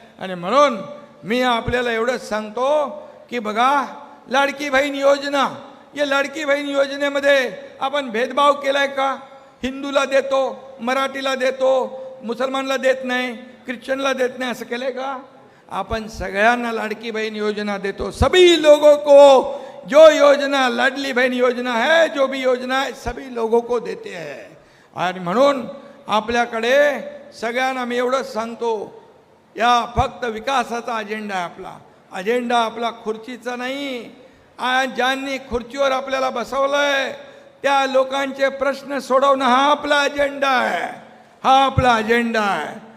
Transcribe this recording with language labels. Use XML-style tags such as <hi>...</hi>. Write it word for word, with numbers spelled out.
<mr>आणि म्हणून मी आपल्याला एवढंच सांगतो की बघा, लाडकी बहीण योजना, या लाडकी बहीण योजनेमध्ये आपण भेदभाव केला आहे का? हिंदूला देतो, मराठीला देतो, मुसलमानला देत नाही, ख्रिश्चनला देत नाही, असं केलं आहे का? आपण सगळ्यांना लाडकी बहन योजना देतो.</mr> <hi>सभी लोगों को जो योजना लाडली बहन योजना है, जो भी योजना है, सभी लोगों को देते है.</hi> <mr>आणि म्हणून आपल्याकडे सगळ्यांना मी एवढंच सांगतो, या फक्त विकासाचा अजेंडा आहे आपला. अजेंडा आपला खुर्चीचा नाही. आज ज्यांनी खुर्चीवर आपल्याला बसवलं आहे त्या लोकांचे प्रश्न सोडवणं हा आपला अजेंडा आहे, हा आपला अजेंडा आहे.</mr>